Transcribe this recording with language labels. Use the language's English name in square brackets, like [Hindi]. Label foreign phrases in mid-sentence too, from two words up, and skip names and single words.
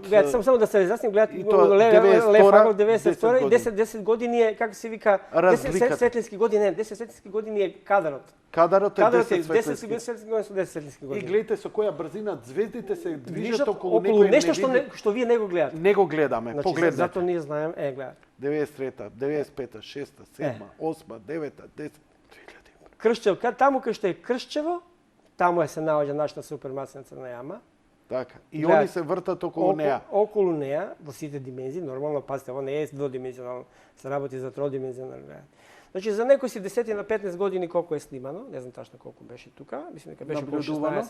[Macedonian] Гледате, само да се разјасним, гледате, Лев 92 и 10 години е, како се вика, 10 светлински години, 10 светлински години е кадарот. Кадарот е 10 светлински години. И гледате со која брзина звездите се движат околу нешто што вие не го гледате. Не го гледаме, погледнете. Зато ние знаем, гледате. 93-та, 95-та, 6-та, 7-та, 8-та, 9-та, 10-та, 2000. Кршчево, таму кај што е Кршчево, таму се наоѓа нашата супермасна црна јама. Така. И они се вртат околу неа. Околу неа, во сите димензии, нормално, пазите, ово не е дводимензионално, се работи за тродимензионално. Значи, за некој си 10 на 15 години колку е снимано, не знам тачно колку беше тука, мислам дека беше околу 16,